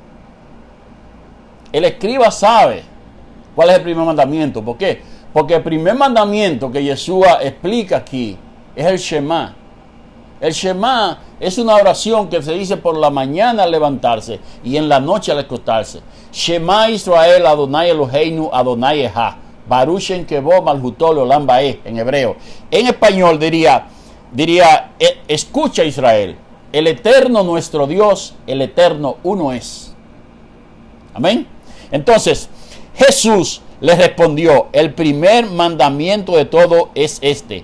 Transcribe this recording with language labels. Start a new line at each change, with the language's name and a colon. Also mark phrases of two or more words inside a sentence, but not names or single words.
Spanish: El escriba sabe cuál es el primer mandamiento. ¿Por qué? Porque el primer mandamiento que Yeshua explica aquí es el Shema. El Shema es una oración que se dice por la mañana al levantarse y en la noche al acostarse.
Hebrew: שמע ישראל אדוני אלוהינו אדוני אחד. ברוך שם כבוד מלכותו לעולם ועד
Spanish: en hebreo. En español diría, escucha Israel, el eterno nuestro Dios, el eterno uno es. Amén. Entonces, Jesús le respondió, el primer mandamiento de todo es este.